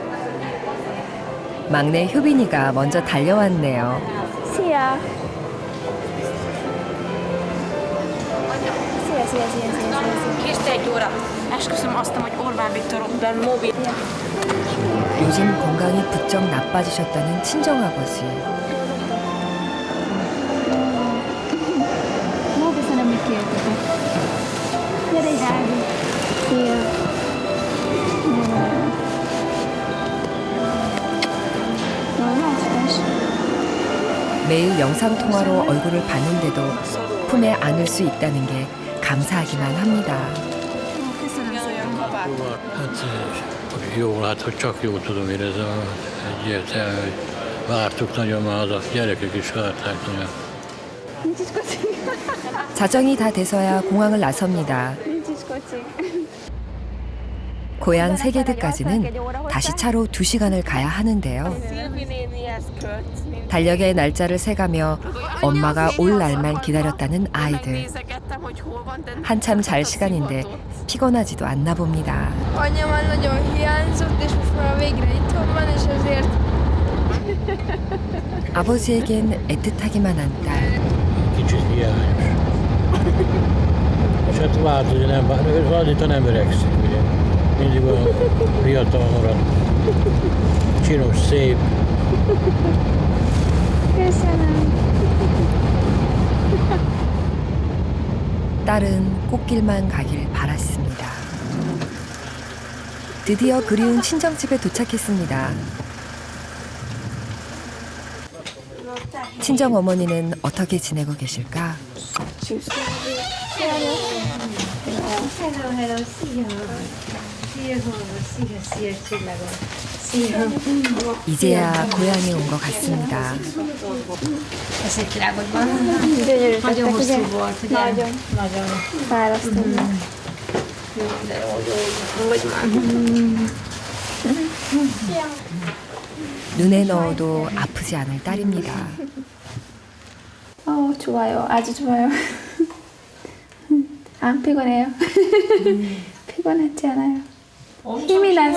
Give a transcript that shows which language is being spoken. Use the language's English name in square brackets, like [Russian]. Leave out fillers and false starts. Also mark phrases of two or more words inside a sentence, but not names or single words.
[Korean] 막내 효빈이가 먼저 달려왔네요. [Hungarian] Szia! [Korean] 요즘 건강이 부쩍 나빠지셨다는 친정아버지. [Hungarian] Köszönöm, hogy kértetek. Gyere is, Ági! Szia! Jól vagy? [Korean] 매일 영상통화로 얼굴을 봤는데도 품에 안을 수 있다는 게 감사하기만 합니다. [Hungarian] Jó, hát hogy csak jó tudom érezni, egyértelmű, hogy vártuk nagyon már a gyerekek is várták nagyon. [Korean] 자정이 다 돼서야 공항을 나섭니다. 고향 세게드까지는 다시 차로 2시간을 가야 하는데요. 달력의 날짜를 세가며 엄마가 올 날만 기다렸다는 아이들. 한참 잘 시간인데 피곤하지도 않나 봅니다. [Hungarian] Anya már nagyon hiányzott, és most már végre itthon van, és ezért [Korean] 아버지에겐 애틋하기만 한 딸. [Hungarian] Kicsit hiányos. És hát változni nem, Anita nem öregszik, ugye. Mindig olyan fiatal marad. Csinos, szép. [Korean] 딸은 꽃길만 가길 바랐습니다. 드디어 그리운 친정집에 도착했습니다. 친정 어머니는 어떻게 지내고 계실까? 이제야 고향에 온 것 같습니다. [Hungarian] Nagyon hosszú volt, ugye? Nagyon. Fárasztó. [Korean] 눈에 넣어도 아프지 않을 딸입니다. 좋아요. 아주 좋아요. 안 피곤해요. 피곤하지 않아요. 힘이 났어.